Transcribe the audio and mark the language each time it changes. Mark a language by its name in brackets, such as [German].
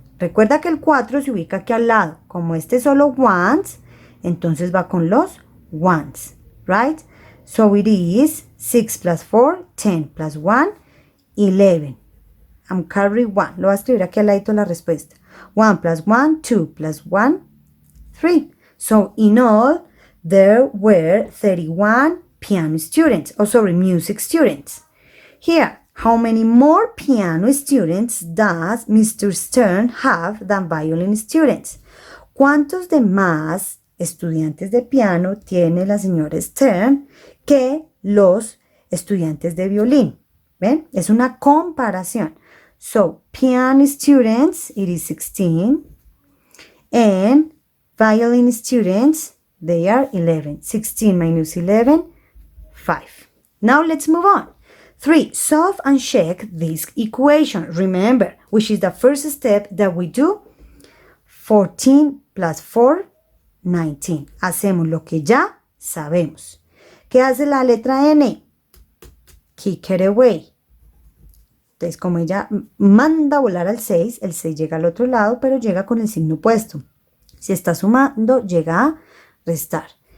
[Spanish] Recuerda que el 4 se ubica aquí al lado. Como este es solo ones, entonces va con los ones, right? [English] So it is 6 plus 4, 10 plus 1, 11. I'm carrying 1. [Spanish] Lo voy a escribir aquí al ladito la respuesta. [English] 1 plus 1, 2 plus 1, 3. So in all, there were 31 piano students. Music students. Here, how many more piano students does Mr. Stern have than violin students? [Spanish] ¿Cuántos de más estudiantes de piano tiene la señora Stern que los estudiantes de violín? ¿Ven? Es una comparación. [English] So, piano students, it is 16. And violin students, they are 11. 16 minus 11, 5. Now let's move on. 3. Solve and check this equation. Remember, which is the first step that we do. 14 plus 4, 19. [Spanish] Hacemos lo que ya sabemos. ¿Qué hace la letra N? [English] Kick it away. [Spanish] Entonces, como ella manda a volar al 6, el 6 llega al otro lado, pero llega con el signo opuesto. Si está sumando, llega a restar.